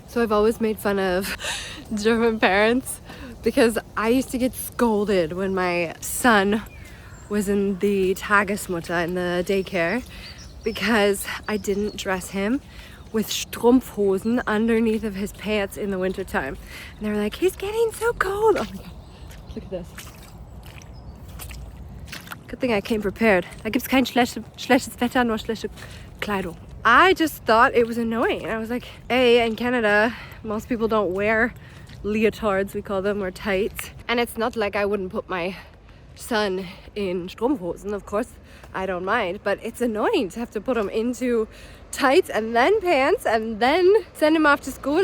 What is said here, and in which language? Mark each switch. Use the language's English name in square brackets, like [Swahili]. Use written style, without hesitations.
[English] So I've always made fun of German parents because I used to get scolded when my son was in the Tagesmutter, in the daycare, because I didn't dress him with Strumpfhosen underneath of his pants in the wintertime. And they were like, he's getting so cold. Oh my God, look at this. Good thing I came prepared. [German] Da gibt's kein schlechtes Wetter, nur schlechte Kleidung. [English] I just thought it was annoying. I was like, hey, in Canada, most people don't wear leotards, we call them, or tights. And it's not like I wouldn't put my son in Strumpfhosen, of course, I don't mind, but it's annoying to have to put him into tights and then pants and then send him off to school.